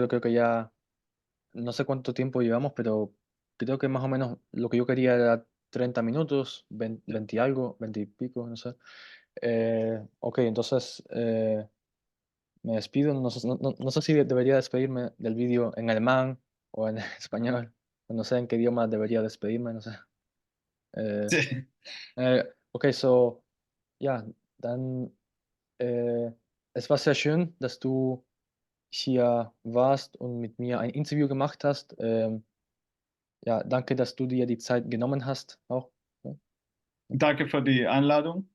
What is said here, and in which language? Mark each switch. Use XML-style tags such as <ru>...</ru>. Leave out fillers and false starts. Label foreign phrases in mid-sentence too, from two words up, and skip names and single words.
<es>Creo que ya no sé cuánto tiempo llevamos, pero creo que más o menos lo que yo quería era 30 minutos, 20, y algo, 20 y pico, no sé. Ok, entonces me despido. No sé si debería despedirme del vídeo en alemán o en español. No sé en qué idioma debería despedirme, no sé. Eh, Sí.</es> <en>okay, so,</en> <de>ja, dann es war sehr schön, dass du hier warst und mit mir ein Interview gemacht hast. Ja, danke, dass du dir die Zeit genommen hast auch. Ne? Danke für die Einladung.</de>